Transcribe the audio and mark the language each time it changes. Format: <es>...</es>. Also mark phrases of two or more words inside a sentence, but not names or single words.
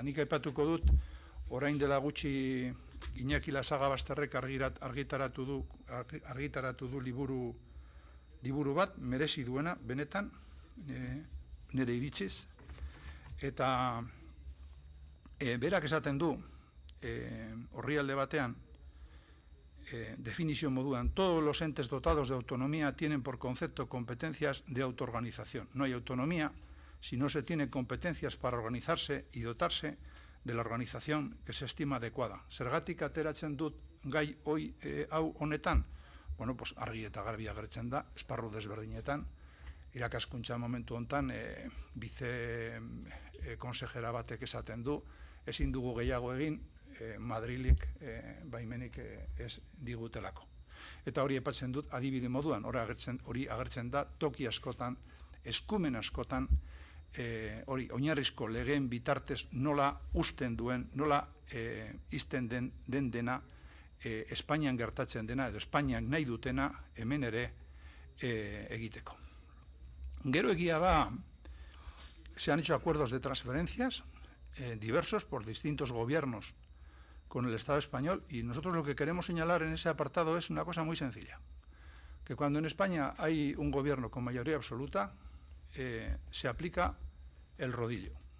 <eu>Nik aipatuko dut, orain dela gutxi Iñaki Lasagabasterrek argitaratu du liburu bat, merezi duena, benetan, nire iritziz, eta berak esaten du, orrialde batean, definizio moduan,</eu> <es>todos los entes dotados de autonomía tienen por concepto competencias de autoorganización. No hay autonomía si no se tiene competencias para organizarse y dotarse de la organización que se estima adecuada.</es> <eu>Zergatik ateratzen dut gai hau honetan? Bueno, pues argi eta garbi agertzen da, esparru desberdinetan, irakaskuntza momentu hontan,</eu> <es>vice konsejera</es> <eu>batek esaten du, ezin dugu gehiago egin, Madrilik baimenik ez digutelako. Eta hori aipatzen dut adibide moduan, hori agertzen da toki askotan, eskumen askotan, hori oinarrizko legeen bitartez nola usten duen, nola izten den dena, Espainian gertatzen dena, edo Espainian nahi dutena hemen ere egiteko. Gero egia da,</eu> <es>se han hecho acuerdos de transferencias diversos por distintos gobiernos con el Estado español, y nosotros lo que queremos señalar en ese apartado es una cosa muy sencilla, que cuando en España hay un gobierno con mayoría absoluta, se aplica el rodillo,</es>